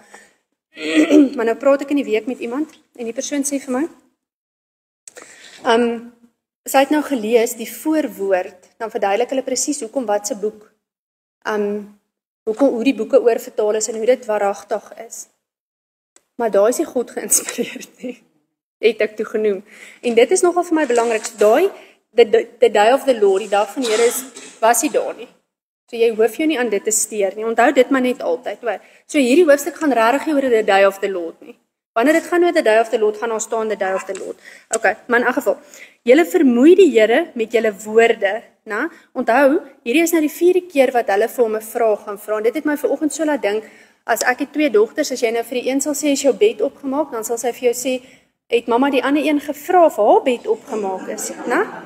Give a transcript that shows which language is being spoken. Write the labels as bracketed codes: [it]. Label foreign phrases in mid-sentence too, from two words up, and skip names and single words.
[af] Maar nou praat ek in die week met iemand en die persoon sê vir my, sy het nou gelees die voorwoord, dan verduidelik hulle presies hoekom wat se boek, hoe die boeke oorvertaal is en hoe dit waaragtig is. Maar daar is nie God geïnspireerd nie, het ek toe genoem. En dit is nogal vir my belangrik, so daai, [en] the day of the Lord, [af] die dag van die Here was nie daar nie. So jy hoef jou nie aan dit te steur nie, onthou dit maar net altyd. So hierdie hoofstuk gaan regtig nie oor [en] the day of the Lord [af] nie. Wanneer dit gaan oor [en] the day of the Lord, [af] gaan daar staan [en] the day of the Lord. [af] Okay, maar in elk geval, julle vermoei die Here met julle woorde, na? Onthou, hierdie is nou die 4de keer wat hulle vir hom 'n vraag gaan vra, en dit het my vanoggend so laat dink, as ek het 2 dogters, as jy nou vir die een sal sê, is jou bed opgemaak, dan sal sy vir jou sê, het mamma die ander een gevra of haar bed opgemaak is, na?